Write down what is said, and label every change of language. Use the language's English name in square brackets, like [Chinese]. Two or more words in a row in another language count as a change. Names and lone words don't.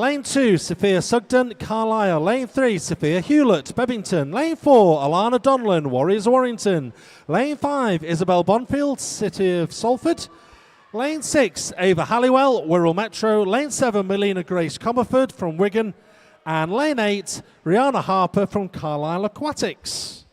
[English] Lane 2, Sophia Sugden, Carlisle. Lane 3, Sophia Hewlett, Bebington. Lane 4, Alana Donlan, Warriors Warrington. Lane 5, Isabel Bonfield, City of Salford. Lane 6, Ava Halliwell, Wirral Metro. Lane 7, Melina Grace Comerford from Wigan. And lane 8, Rihanna Harper from Carlisle Aquatics.